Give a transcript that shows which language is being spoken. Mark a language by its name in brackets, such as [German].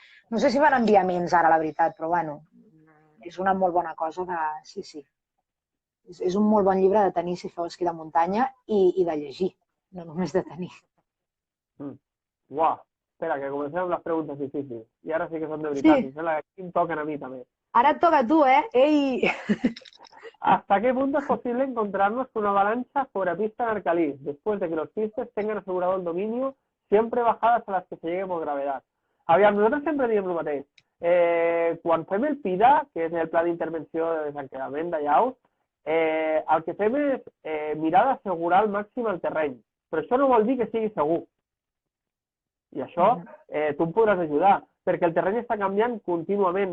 [Catalan] No sé si van enviaments ara, la veritat, però bueno, és una molt bona cosa de... Sí. És un molt bon llibre de tenir si feu esquí de muntanya i de llegir, no només de tenir. Uau, espera, que comencem amb les preguntes difícils. I ara sí que són de veritat. Sí. I sembla que aquí em toquen a mi també. Ara et toca a tu, eh? Ei! [Spanish] ¿Hasta qué punto es posible encontrarnos con una avalancha sobre pista en Arcalís, después de que los pistes tengan asegurado el dominio, siempre bajadas a las que se llegue por gravedad? [Catalan] Aviam, nosaltres sempre diem el mateix. Quan fem el PIDA, que és el Pla d'Intervenció de Desencadament de llaus, el que fem és mirar d'assegurar al màxim el terreny. Però això no vol dir que sigui segur. I això tu em podràs ajudar, perquè el terreny està canviant contínuament.